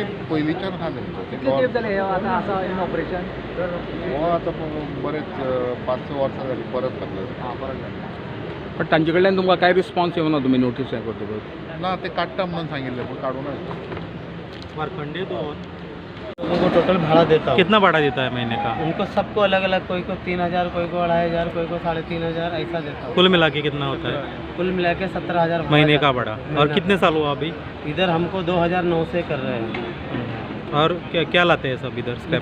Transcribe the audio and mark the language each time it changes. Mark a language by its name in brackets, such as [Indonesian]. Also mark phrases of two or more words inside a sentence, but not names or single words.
[Konkani] पयलींच्यान आहा तेंचो हो आतां बरेच 5-6 वर्सां जालीं परत घातलं पण तांचे कडल्यान तुमकां काय रिस्पॉन्स येवना तुमी नोटीस हें करतकच ना ते काडटा म्हणून सांगिल्लें पूण काडूनच वारखंडे 2 [Hindi] उनको टोटल भाड़ा देता हूँ। कितना भाड़ा देता है महीने का? उनको सबको अलग अलग, कोई को 3,000, कोई को 2,500, कोई को 3,500 ऐसा देता हूँ। कुल मिला के कितना होता है कुल मिला के 17,000 भाड़ा महीने जाता का है। भाड़ा? और महीना। कितने साल हुआ अभी? इधर हमको 2009 से कर रहे हैं। और क्या क्या लाते हैं सब इधर स्क्रैप